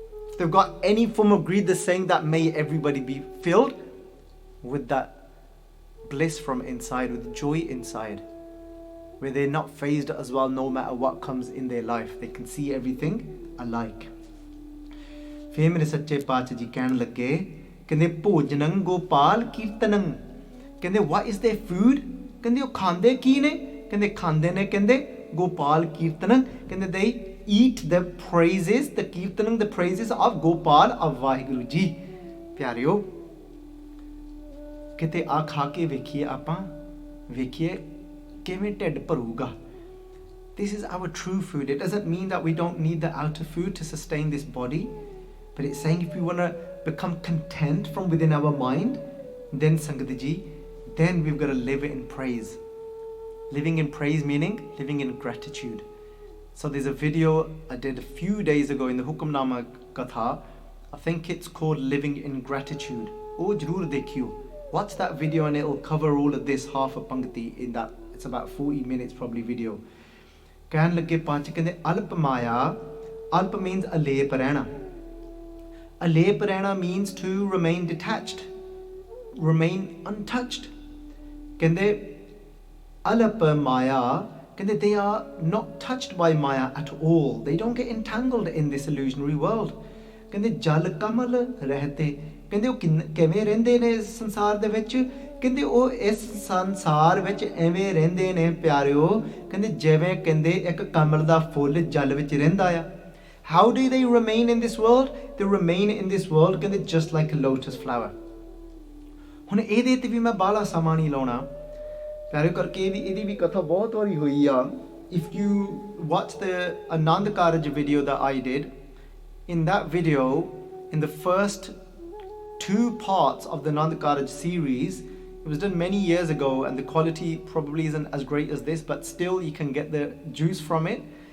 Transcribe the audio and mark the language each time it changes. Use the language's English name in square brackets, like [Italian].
[English] if they've got any form of greed, they're saying that may everybody be filled with that bliss from inside, with joy inside, where they're not phased as well no matter what comes in their life, they can see everything alike। [Punjabi] ਫਿਰ ਮੇਰੇ ਸੱਚੇ ਪਾਤਸ਼ਾਹ ਜੀ ਕਹਿਣ ਲੱਗੇ ਕਹਿੰਦੇ ਭੋਜਨੰ ਗੋਪਾਲ ਕੀਰਤਨੰ, ਕਹਿੰਦੇ [English] what is their food, [Punjabi] ਕਹਿੰਦੇ ਉਹ ਖਾਂਦੇ ਕੀ ਨੇ, ਕਹਿੰਦੇ ਖਾਂਦੇ ਨੇ ਕਹਿੰਦੇ ਗੋਪਾਲ ਕੀਰਤਨੰ, ਕਹਿੰਦੇ [English] they eat the praises, the ਕੀਰਤਨੰ, the praises of Gopal, of Waheguru ji. [Punjabi] ਪਿਆਰਿਓ ਕਿਤੇ ਆ ਖਾ ਕੇ ਵੇਖੀਏ ਆਪਾਂ, ਵੇਖੀਏ ਕਿਵੇਂ ਢਿੱਡ ਭਰੂਗਾ। [English] This is our true food। It doesn't mean that we don't need the outer food to sustain this body, but it's saying if we want to become content from within our mind, then Sangat ji, then we've got to live in praise। Living in praise meaning living in gratitude। So there's a video I did a few days ago in the Hukamnama Katha, I think it's called Living in Gratitude। [Punjabi] Oh jarur dekhiyo, [English] watch that video and it'll cover all of this, half a pankti in that, it's about 40 minutes probably video। [Punjabi] ਕਹਿਣ ਲੱਗੇ ਪੰਜ ਕਹਿੰਦੇ ਅਲਪ ਮਾਇਆ, ਅਲਪ means ਅਲੇਪ ਰਹਿਣਾ, ਅਲੇਪ ਰਹਿਣਾ means [English] to remain detached, remain untouched। [Punjabi] ਕਹਿੰਦੇ ਅਲਪ ਮਾਇਆ, [English] ਕਹਿੰਦੇ they are not touched by maya at all, they don't get entangled in this illusionary world। [Punjabi] ਕਹਿੰਦੇ ਜਲ ਕਮਲ ਰਹਤੇ, ਕਹਿੰਦੇ ਉਹ ਕਿਵੇਂ ਰਹਿੰਦੇ ਨੇ ਇਸ ਸੰਸਾਰ ਦੇ ਵਿੱਚ, ਕਹਿੰਦੇ ਉਹ ਇਸ ਸੰਸਾਰ ਵਿੱਚ ਐਵੇਂ ਰਹਿੰਦੇ ਨੇ ਪਿਆਰਿਓ, ਕਹਿੰਦੇ ਜਿਵੇਂ ਕਹਿੰਦੇ ਇੱਕ ਕਮਲ ਦਾ ਫੁੱਲ ਜਲ ਵਿੱਚ ਰਹਿੰਦਾ ਆ। [English] how do they remain in this world? they remain in this world ਕਹਿੰਦੇ just like a lotus flower। [Punjabi] ਹੁਣ ਇਹਦੇ ਤੇ ਵੀ ਮੈਂ ਬਾਹਲਾ ਸਮਾਂ ਨਹੀਂ ਲਾਉਣਾ ਪਿਆਰਿਓ, ਕਰਕੇ ਇਹਦੀ ਵੀ ਕਥਾ ਬਹੁਤ ਵਾਰੀ ਹੋਈ ਆ। [English] if you watch the Anand Karaj video that I did, in that video, in the first 2 parts of the Nand Karaj series, it was done many years ago and the quality probably isn't as great as this, but still you can get the juice from it।